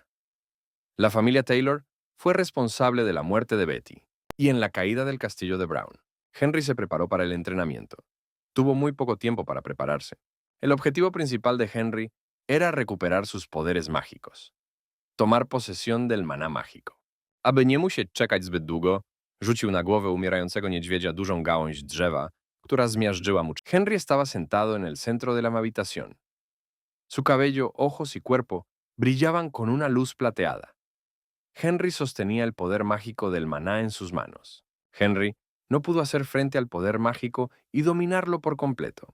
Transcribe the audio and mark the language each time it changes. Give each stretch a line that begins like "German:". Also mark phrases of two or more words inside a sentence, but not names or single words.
Spanish: La familia Taylor fue responsable de la muerte de Betty y en la caída del castillo de Brown. Henry se preparó para el entrenamiento. Tuvo muy poco tiempo para prepararse. El objetivo principal de Henry era recuperar sus poderes mágicos, tomar posesión del maná mágico.
Polish: Aby nie musieć czekać zbyt długo, rzucił na głowę umierającego niedźwiedzia dużą gałąź drzewa, która zmiażdżyła mu.
Spanish: Henry estaba sentado en el centro de la habitación. Su cabello, ojos y cuerpo brillaban con una luz plateada. Henry sostenía el poder mágico del maná en sus manos. Henry no pudo hacer frente al poder mágico y dominarlo por completo.